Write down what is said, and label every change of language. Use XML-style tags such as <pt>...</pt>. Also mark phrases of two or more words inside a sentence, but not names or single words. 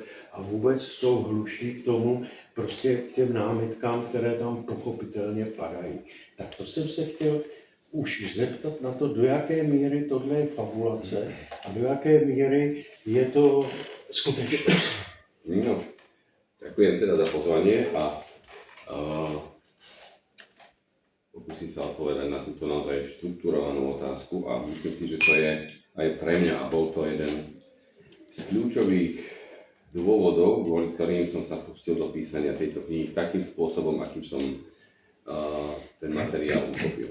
<cs>A vůbec jsou hluší k tomu, prostě k těm námitkám, které tam pochopitelně padají. Tak to jsem se chtěl už zeptat na to, do jaké míry tohle je fabulace a do jaké míry je to skutečnost.</cs> <sk>No, ďakujem teda za pozvanie a pokúsim sa odpovedať na túto naozaj štruktúrovanú otázku a myslím si, že to je aj pre mňa a bol to jeden z kľúčových dôvodov, kvôli ktorým som sa pustil do písania tejto knihy takým spôsobom, akým som ten materiál uchopil.</sk>